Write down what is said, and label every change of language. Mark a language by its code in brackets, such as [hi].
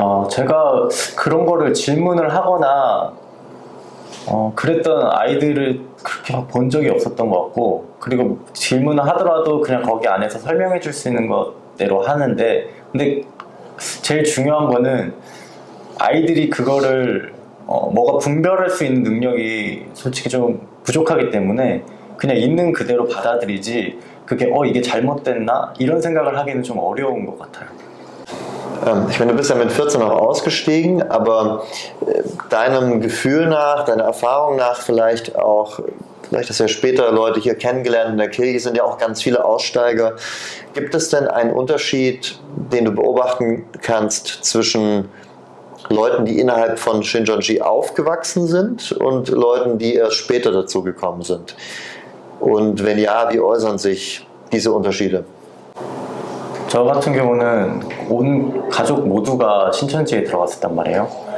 [ko] 제가 그런 거를 질문을 하거나 그랬던 아이들을 그렇게 막 본 적이 없었던 것 같고, 그리고 질문을 하더라도 그냥 거기 안에서 설명해 줄 수 있는 것대로 하는데, 근데 제일 중요한 거는 아이들이 그거를 뭐가 분별할 수 있는 능력이 솔직히 좀 부족하기 때문에 그냥 있는 그대로 받아들이지, 그게 이게 잘못됐나? 이런 생각을 하기는 좀 어려운 것 같아요. [de] Ich meine, du bist ja mit 14 auch ausgestiegen, aber deinem Gefühl nach, deiner Erfahrung nach vielleicht hast du ja später Leute hier kennengelernt in der Kirche, sind ja auch ganz viele Aussteiger. Gibt es denn einen Unterschied, den du beobachten kannst zwischen Leuten, die innerhalb von Shincheonji aufgewachsen sind, und Leuten, die erst später dazu gekommen sind? Und wenn ja, wie äußern sich diese Unterschiede? [ko] 저 같은 경우는 온 가족 모두가 신천지에 들어갔었단 말이에요.